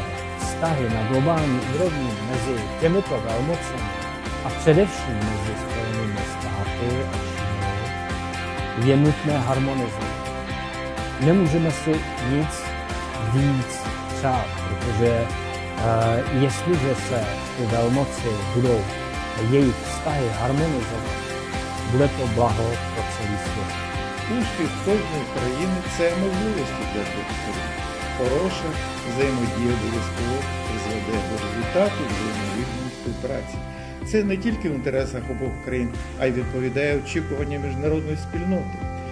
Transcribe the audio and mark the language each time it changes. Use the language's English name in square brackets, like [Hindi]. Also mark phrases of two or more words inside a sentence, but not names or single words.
[Czech] vztahy na globální úrovni mezi těmito velmocemi a především mezi Spojenými státy a Čínou je nutné harmonizovat. Nemůžeme si nic víc přát, protože jestliže se ty velmoci budou jejich vztahy harmonizovat, bude to blaho pro celý svět. [Ukrainian] Успіх кожної країни – це можливості для двох сторін. хороша взаємодія обов'язково призведе до результату взаємовигідної співпраці. Це не тільки в інтересах обох країн, а й відповідає очікуванням міжнародної спільноти.